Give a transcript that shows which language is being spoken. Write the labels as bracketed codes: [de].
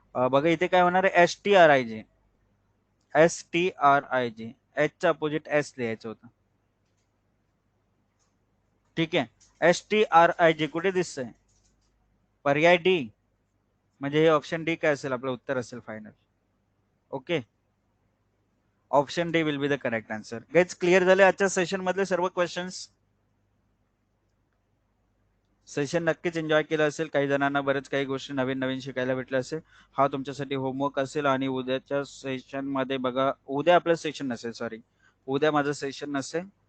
[mr] बघा इथे काय होणार आहे, S T R I G, S T R I G. एचचं opposite S द्यायचं होतं. ठीक आहे. एस टी आर आय जी कुठे दिसतंय, पर्याय डी. म्हणजे हे ऑप्शन डी काय असेल, आपलं उत्तर असेल final. [en] Okay, option D will be the correct answer. [mr] Guys, clear झाले आजच्या सेशन मधले सर्व क्वेश्चन्स. सेशन नक्कीच एन्जॉय केलं असेल. काही जणांना बरेच काही गोष्टी नवीन नवीन शिकायला भेटल्या असेल. हा तुमच्यासाठी होमवर्क असेल. आणि उद्याच्या सेशन मध्ये बघा, उद्या आपलं सेशन नसेल, सॉरी, उद्या माझं सेशन नसेल.